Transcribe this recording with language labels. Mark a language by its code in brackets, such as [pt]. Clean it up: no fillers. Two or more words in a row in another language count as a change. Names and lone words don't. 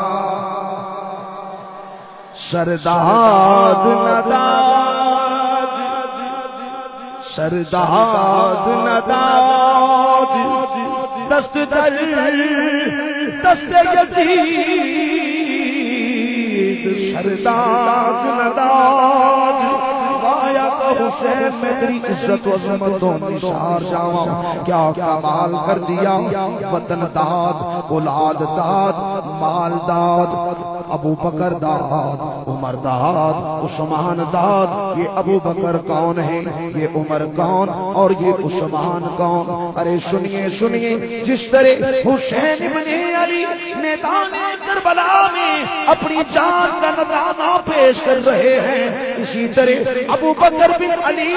[fa] سرداد نداد سرداد نداد دست در دست یزید سرداد نداد [ur] آیا تو حسین میں تیری عزت و عظمتوں نثار جاواں کیا کمال کر دیا [fa] وطن داد اولاد داد مال داد ابو بکر داد عمر داد عثمان داد [ur] یہ ابو بکر کون ہے یہ عمر کون اور یہ عثمان کون ارے سنیے سنیے جس طرح حسین ابن علی میدان کربلا میں اپنی جان کا نذرانہ پیش کر رہے ہیں اسی طرح ابو بکر بن علی